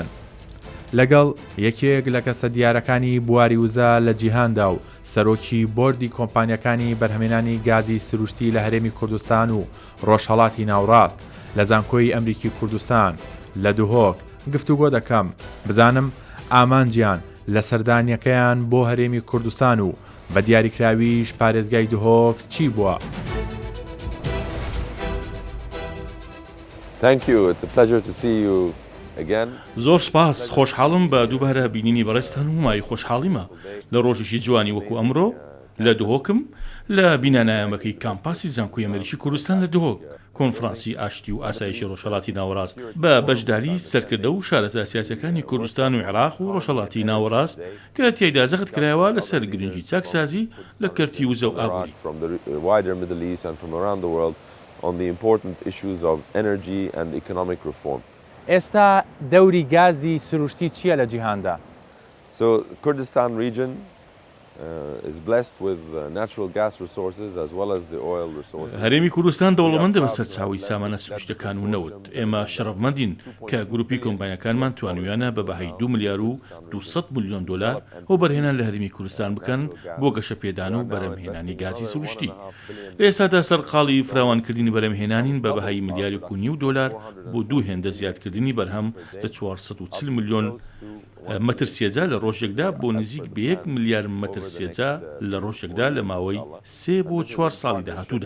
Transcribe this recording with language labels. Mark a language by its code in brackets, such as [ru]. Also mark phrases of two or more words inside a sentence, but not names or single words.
[ckb] لەگەڵ یەکێک لە کەسە دیارەکانی بواری وزە لە جیهاندا و سەرۆکی بۆردی کۆمپانیەکانی بەرهەمێنانی گازی سروشتی لە هەرێمی کوردستان و ڕۆژهەڵاتی ناوڕاست لە زانکۆی ئەمریکی کوردستان لە دهۆک گفتوگۆ دەکەم بزانم ئامانجیان لە سەردانیەکەیان بۆ هەرێمی کوردستان و بە دیاریکراویش پارێزگای دهۆک چی بووە. [en] Thank you. It's a pleasure to see you again. [ckb] زۆر سپاس، خۆشحاڵم بە دووبارە بینینی بەڕێستان و مای خۆشحاڵیمە لە ڕۆژێکی جوانی وەکو ئەمڕۆ لە دهۆکم لە بینانایەمەکەی کامپاسی زانکۆی ئەمریکی کوردستان لە دهۆک کۆنفرانسی ئاشتی و ئاسایشی ڕۆژهەڵاتی ناوەڕاست بە بەشداری سەرکردە و شارەزا سیاسەکانی کوردستان و عێراق و ڕۆژهەڵاتی ناوەڕاست کە تێیدا زەخت کرایەوە لەسەر گرنگی چاکسازی لە کەرتی وزە و ئابووری. [en] On the important issues of energy and economic reform. [ckb] ئێستا دەوری گازی سروشتی چییە لە جیهاندا؟ [en] So Kurdistan region is blessed with natural gas resources as well as the oil resources. [ckb] هەرێمی کوردستان دەوڵەمەندە بە سەرچاوی سامانە سروشتەکان و نەوت. ئێمە شەرەفمەندین کە گروپی کۆمپانیەکانمان توانویانە بە بەهای 2 ملیار و 200 ملیۆن دلار بۆ بەرهێنان لە هەرێمی کوردستان بکەن بۆ گەشەپێدان و بەرهەمهێنانی گازی سروشتی. لە ئێستادا سەرقاڵی فراوانکردنی بەرهەمهێنانین بە بەهای ملیارێک و نیو دلار بۆ دوو هێندە زیادکردنی بەرهەم لە 440 ملیۆن مەتر سێجا لە ڕۆژێکدا بۆ نزیک بە 1 ملیار مەتر سێجا لە ڕۆژێکدا لە ماوەی 3 بۆ 4 ساڵی داهاتوودا.